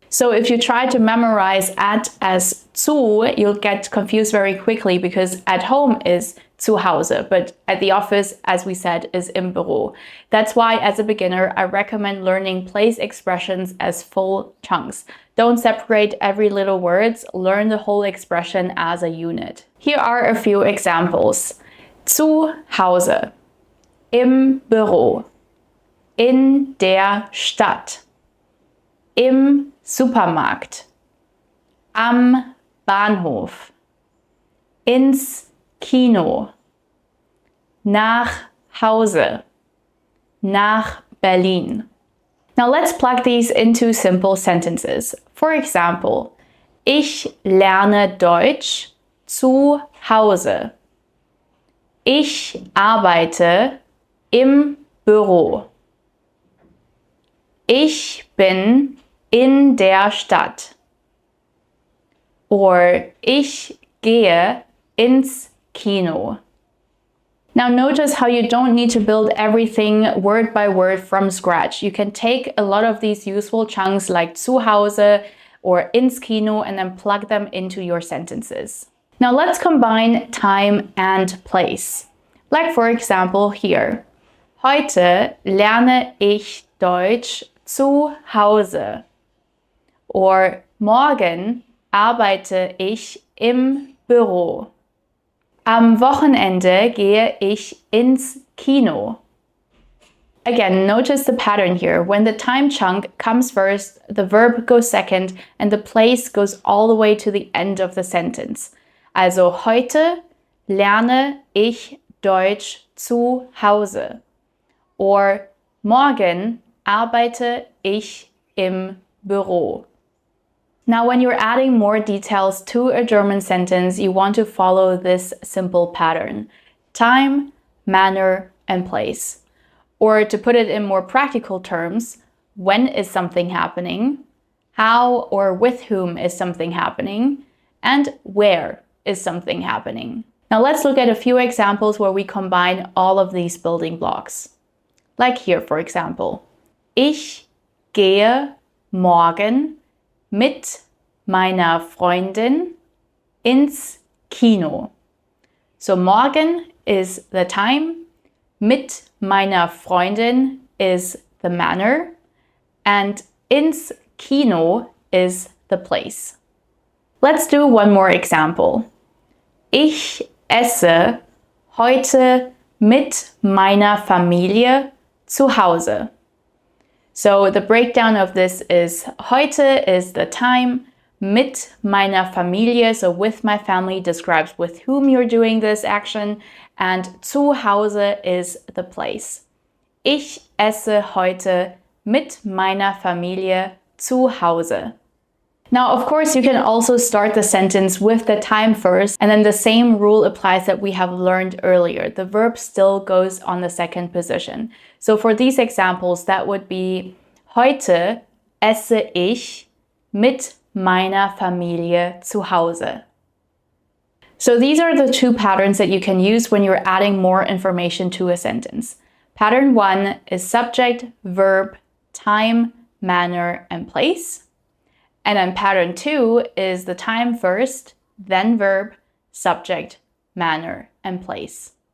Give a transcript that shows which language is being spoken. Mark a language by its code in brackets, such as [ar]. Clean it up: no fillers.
[en] So if you try to memorize at as zu, you'll get confused very quickly because at home is [de] zu Hause, [en] but at the office, as we said, is [de] im Büro. [en] That's why, as a beginner, I recommend learning place expressions as full chunks. Don't separate every little words, learn the whole expression as a unit. Here are a few examples. [de] Zu Hause, im Büro, in der Stadt, im Supermarkt, am Bahnhof, ins Kino, nach Hause, nach Berlin. [en] Now let's plug these into simple sentences. For example, [de] ich lerne Deutsch zu Hause. Ich arbeite im Büro. Ich bin in der Stadt. Or ich gehe ins Kino. [en] Now notice how you don't need to build everything word by word from scratch. You can take a lot of these useful chunks like [de] zu Hause [en] or [de] ins Kino [en] and then plug them into your sentences. Now let's combine time and place. Like for example here. [de] Heute lerne ich Deutsch zu Hause. Or morgen arbeite ich im Büro. Am Wochenende gehe ich ins Kino. [en] Again, notice the pattern here. When the time chunk comes first, the verb goes second, and the place goes all the way to the end of the sentence. [de] Also heute lerne ich Deutsch zu Hause. Or morgen arbeite ich im Büro. [en] Now, when you're adding more details to a German sentence, you want to follow this simple pattern: time, manner, and place. Or to put it in more practical terms, when is something happening? How or with whom is something happening? And where is something happening? Now let's look at a few examples where we combine all of these building blocks. Like here, for example. [de] Ich gehe morgen mit meiner Freundin ins Kino. [en] So morgen is the time, [de] mit meiner Freundin [en] is the manner, and [de] ins Kino [en] is the place. Let's do one more example. [de] Ich esse heute mit meiner Familie zu Hause. [en] So the breakdown of this is heute is the time, [de] mit meiner Familie, [en] so with my family, describes with whom you're doing this action, and [de] zu Hause [en] is the place. [de] Ich esse heute mit meiner Familie zu Hause. [en] Now, of course, you can also start the sentence with the time first, and then the same rule applies that we have learned earlier. The verb still goes on the second position. So for these examples, that would be [de] heute esse ich mit meiner Familie zu Hause. [en] So these are the two patterns that you can use when you're adding more information to a sentence. Pattern 1 is subject, verb, time, manner, and place. And then pattern 2 is the time first, then verb, subject, manner, and place.